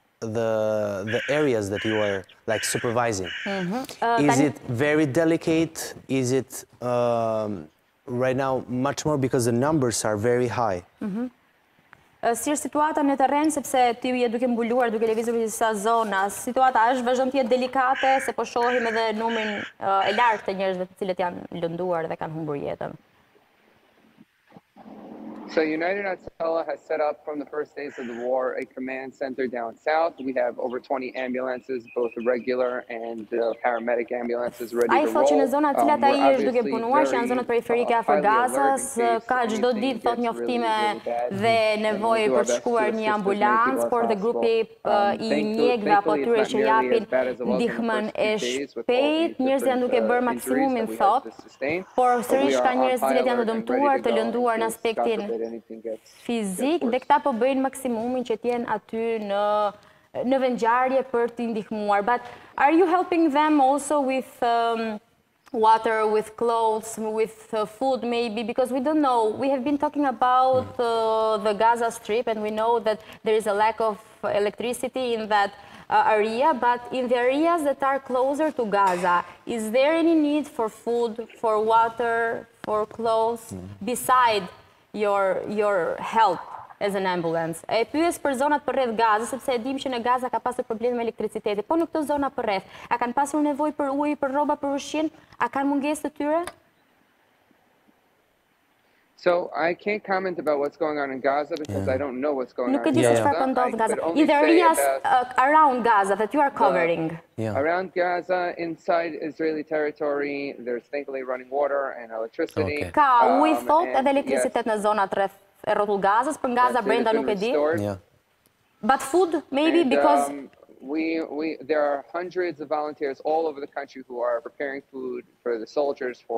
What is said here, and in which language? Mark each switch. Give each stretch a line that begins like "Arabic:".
English: the areas that you are like supervising? Is it very delicate? Is it right now much more because the numbers are very high?
Albanian: Si është situata në terren, sepse ti je duke mbuluar, duke lëvizur disa zona, situata është vazhdon të jetë delikate, se po shohim edhe numrin e lartë të njerëzve të cilët janë lënduar dhe kanë humbur jetën.
English: So United Natsala has set up from the first days of the war a command center down south. We have over 20 ambulances, both regular and paramedic ambulances ready to roll.
Albanian: Ai thotë që në zonat cilat ai është duke punuar, që janë zonat periferike afër Gazës, ka çdo ditë thotë njoftime dhe nevojë për të shkuar një ambulancë, por dhe grupi i mjekëve apo atyre që japin ndihmën e shpejt, njerëzit janë duke bërë maksimumin thotë, por sërish ka njerëz të cilët janë të dëmtuar, të lënduar në aspektin fizik, dhe këta po bëjnë maksimumin që t'jenë aty në vendngjarje për t'i ndihmuar.
English: But are you helping them also with water, with clothes, with food maybe? Because we don't know. We have been talking about the Gaza Strip, and we know that there is a lack of electricity in that area, but in the areas that are closer to Gaza, is there any need for food, for water, for clothes, beside your help as an ambulance?
Albanian: E pyes për zonat përreth Gazës, sepse e dim që në Gaza ka pasur probleme me elektriciteti. Po në këto zona përreth, a kanë pasur nevojë për ujë, për rroba, për ushqim? A kanë mungesë të tyre?
English: So I can't comment about what's going on in Gaza because I don't know what's going on in Gaza.
Albanian: Nuk e di se çfarë po ndodh në Gaza.
English: In the areas around Gaza that you are covering. Around Gaza, inside Israeli territory, there's thankfully running water and electricity.
Albanian: Ka ujë thotë edhe elektricitet në zonat rreth e rrotull Gazës, për Gaza brenda nuk e di.
English: But food maybe because there are hundreds of volunteers all over the country who are preparing food for the soldiers, for